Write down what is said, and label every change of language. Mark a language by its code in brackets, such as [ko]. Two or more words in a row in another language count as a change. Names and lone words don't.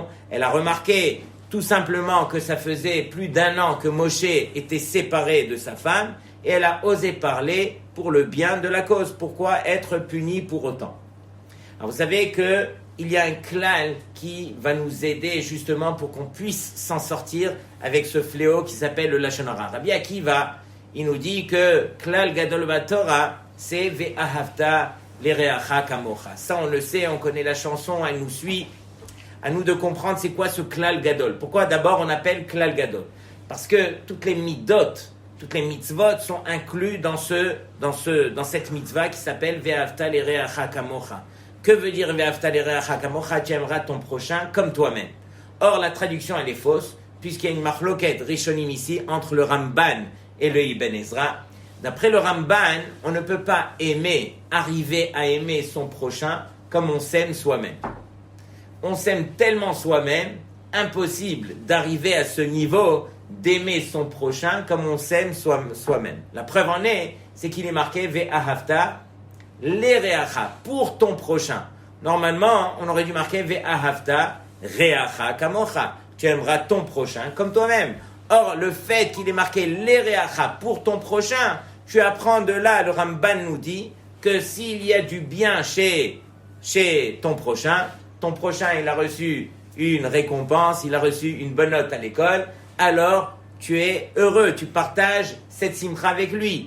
[fr] Elle a remarqué tout simplement que ça faisait plus d'1 an que Moshe était séparé de sa femme, et elle a osé parler pour le bien de la cause. Pourquoi être punie pour autant? Alors, vous savez qu'il y a un klal qui va nous aider justement pour qu'on puisse s'en sortir avec ce fléau qui s'appelle le [he] לשון הרע. [fr] Rabbi Akiva, il nous dit que [he] כלל גדול בתורה, [fr] c'est [he] ואהבת לרעך כמוך. [fr] Ça, on le sait, on connaît la chanson, elle nous suit. À nous de comprendre c'est quoi ce [he] כלל גדול. [fr] Pourquoi d'abord on appelle [he] כלל גדול? [fr] Parce que toutes les midot, toutes les mitzvot sont inclus dans cette mitzvah qui s'appelle [he] ואהבת לרעך כמוך. [fr] Que veut dire [he] ואהבת לרעך כמוך? [fr] Tu aimeras ton prochain comme toi-même. Or, la traduction, elle est fausse, puisqu'il y a une [he] מחלוקת ראשונים [fr] ici entre le Ramban et le Ibn Ezra. D'après le Ramban, on ne peut pas arriver à aimer son prochain comme on s'aime soi-même. On s'aime tellement soi-même, impossible d'arriver à ce niveau d'aimer son prochain comme on s'aime soi-même. La preuve en est, c'est qu'il est marqué [he] ואהבת לרעך, [fr] pour ton prochain. Normalement, on aurait dû marquer [he] ואהבת רעך כמוך. [fr] Tu aimeras ton prochain comme toi-même. Or, le fait qu'il est marqué l'ereacha, pour ton prochain, tu apprends de là, le Ramban nous dit que s'il y a du bien chez ton prochain, il a reçu une récompense, il a reçu une bonne note à l'école, alors tu es heureux, tu partages cette simcha avec lui.